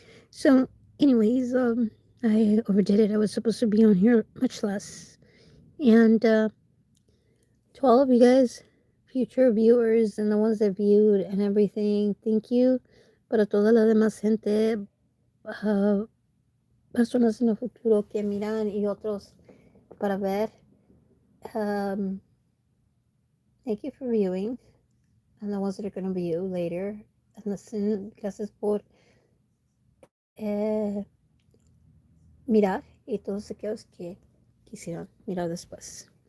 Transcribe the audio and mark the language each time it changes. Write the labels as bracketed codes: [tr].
[en] So, anyways, I overdid it. I was supposed to be on here much less. And to all of you guys, future viewers and the ones that viewed and everything, thank you. [es] Para toda la demás gente, uh, personas en el futuro que miran y otros para ver. [en] Thank you for viewing, and the ones that are going to view later. And listen, [es] gracias por mirar y todos aquellos que quisieron mirar después.